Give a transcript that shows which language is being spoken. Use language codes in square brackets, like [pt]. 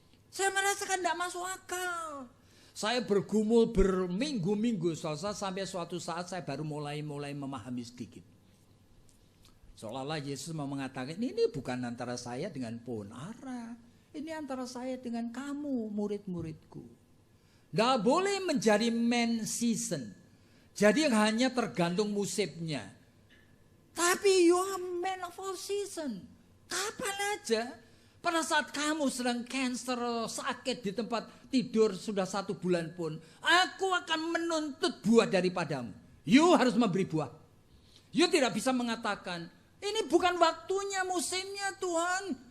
[id] Saya merasakan tidak masuk akal. Saya bergumul berminggu-minggu sampai suatu saat saya baru mulai memahami sedikit. Seolah-olah Yesus mau mengatakan ini bukan antara saya dengan pohon ara. Ini antara saya dengan kamu murid-muridku. Tidak boleh menjadi man season. Jadi hanya tergantung musimnya. [en] Tapi you are man of all season. [id] Kapan aja. Pada saat kamu sedang cancer, sakit di tempat tidur sudah 1 bulan pun. Aku akan menuntut buah daripadamu. You harus memberi buah. You tidak bisa mengatakan, ini bukan waktunya, musimnya Tuhan.